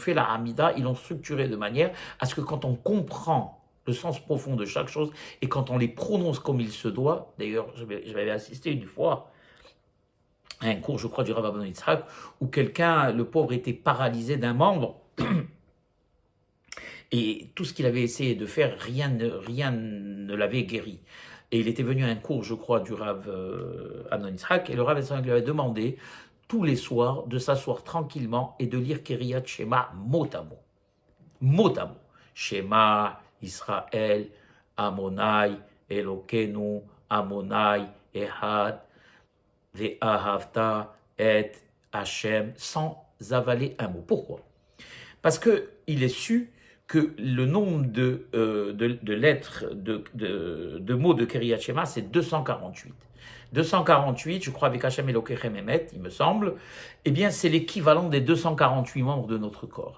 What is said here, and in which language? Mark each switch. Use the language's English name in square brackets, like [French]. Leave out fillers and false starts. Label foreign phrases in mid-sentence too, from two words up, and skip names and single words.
[French] fait la Hamida, ils l'ont structuré de manière à ce que quand on comprend le sens profond de chaque chose, et quand on les prononce comme il se doit, d'ailleurs, j'avais assisté une fois à un cours, je crois, du Rav Abon Yitzhak, où quelqu'un, le pauvre, était paralysé d'un membre, et tout ce qu'il avait essayé de faire, rien ne l'avait guéri. Et il était venu à un cours, je crois, du Rav Abon Yitzhak, et le Rav lui avait demandé, tous les soirs, de s'asseoir tranquillement et de lire Kiriyat Shema mot à mot. Mot à mot. [Hebrew] שמע ישראל אדוני אלוהינו אדוני אחד ואהבת את השם, [French] sans avaler un mot. Pourquoi? Parce qu'il est su que le nombre de lettres, de mots de Kiriyat Shema, c'est 248. 248, je crois, avec [Hebrew] השם אלוקיכם אמת, [French] il me semble, eh bien, c'est l'équivalent des 248 membres de notre corps.